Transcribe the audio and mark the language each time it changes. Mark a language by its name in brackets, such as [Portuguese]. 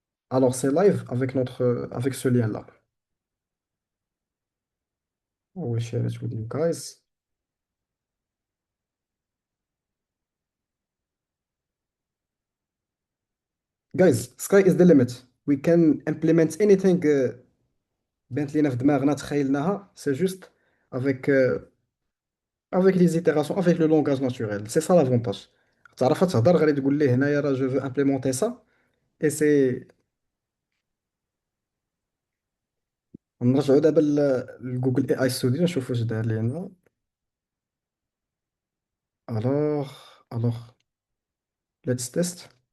[French] Alors, c'est live avec ce lien-là. [English] I will share it with you guys. Guys, sky is the limit. We can implement anything [Arabic] بانت لينا في دماغنا تخيلناها. [French] C'est juste avec, avec les itérations, avec le langage naturel. C'est ça l'avantage. [Arabic] تعرف تهضر غير تقول ليه هنايا راه [French] جو veux implémenter ça et c'est [Arabic] نرجعوا دابا لجوجل اي اي ستوديو نشوفوا واش دار لينا. [English] Alors, let's test.